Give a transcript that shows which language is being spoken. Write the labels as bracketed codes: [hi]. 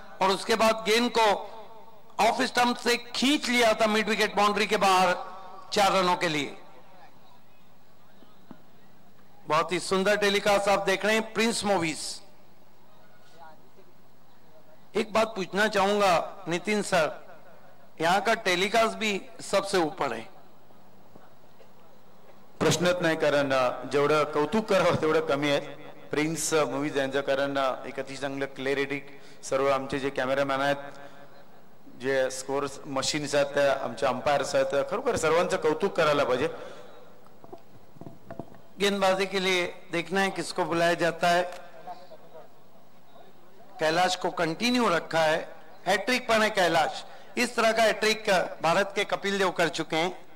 [hi] और उसके बाद गेंद को ऑफ स्टंप से खींच लिया था मिड विकेट बाउंड्री के बाहर, 4 रनों के लिए। बहुत ही सुंदर टेलीकास्ट आप देख रहे हैं प्रिंस मूवीज। एक बात पूछना चाहूंगा नितिन सर, यहां का टेलीकास्ट भी सबसे ऊपर है। [mr] प्रश्नच नाही, कारण जेवढं कौतुक करावं तेवढं कमी आहे प्रिन्स मूवीज यांचं, कारण एक अतिशय चांगलं क्लॅरिटी, सर्व आमचे जे कॅमेरामॅन आहेत, जे स्कोर मशीन्स आहेत, आमचे अंपायर्स आहेत, खरोखर सर्वांचं कौतुक करायला पाहिजे। [hi] गेंदबाजी के लिए देखना है किसको बुलाया जाता है। कैलाश को कंटिन्यू रखा है, हैट्रिक पर है कैलाश। इस तरह का हैट्रिक भारत के कपिल देव कर चुके हैं।